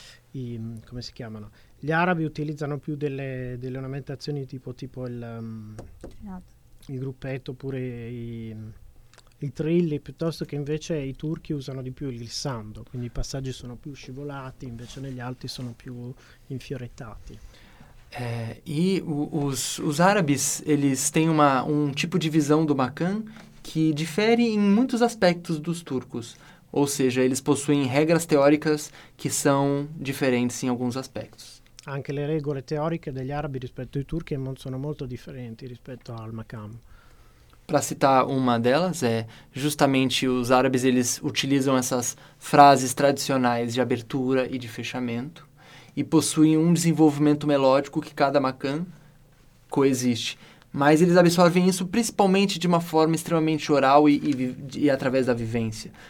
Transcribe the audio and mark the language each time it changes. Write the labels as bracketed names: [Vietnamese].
[Italian] Come si chiamano? Gli arabi utilizzano più delle ornamentazioni tipo il gruppetto, oppure i trilli, piuttosto che invece i turchi usano di più il glissando, quindi i passaggi sono più scivolati, invece negli alti sono più infiorettati. [Portuguese] Os árabes, eles têm um tipo de visão do maqam que difere em muitos aspectos dos turcos. Ou seja, eles possuem regras teóricas que são diferentes em alguns aspectos. [Italian] Anche le regole teoriche degli arabi rispetto ai turchi sono molto differenti rispetto al maqam. [Portuguese] Para citar uma delas, justamente os árabes, eles utilizam essas frases tradicionais de abertura e de fechamento e possuem um desenvolvimento melódico que cada maqam coexiste. Mas eles absorvem isso principalmente de uma forma extremamente oral e através da vivência.